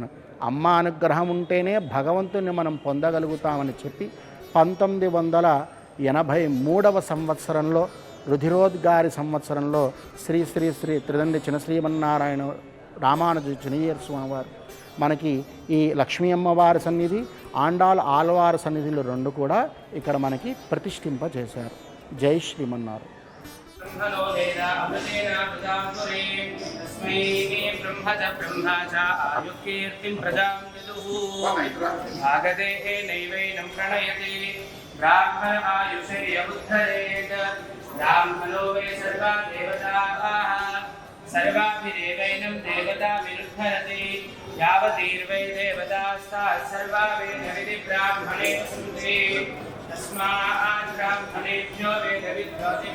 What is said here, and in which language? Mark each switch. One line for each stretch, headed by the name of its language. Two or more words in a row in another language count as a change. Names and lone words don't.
Telugu: అమ్మ అనుగ్రహం ఉంటేనే భగవంతుని మనం పొందగలుగుతామని చెప్పి 1983వ సంవత్సరంలో రుధిరోద్గారి సంవత్సరంలో శ్రీ శ్రీ శ్రీ త్రిదండి చినశ్రీమన్నారాయణ రామానుజ చినయ్యర్ స్వామి వారు మనకి ఈ లక్ష్మీ అమ్మవారి సన్నిధి, ఆళ్వారు సన్నిధులు 2 కూడా ఇక్కడ మనకి ప్రతిష్ఠింపజేశారు. జై శ్రీమన్నారు.
Sanskrit: ब्राह्मण आयुषेयमुद्धरेत् ब्राह्मणो वै सर्वा देवताः सर्वाभिदेवैनं देवता विरुद्धरति यावतीर्वै देवतास्ताः सर्वा वेदविधि ब्राह्मणे सन्ति तस्मात् ब्राह्मणेभ्यो वेदविद्यो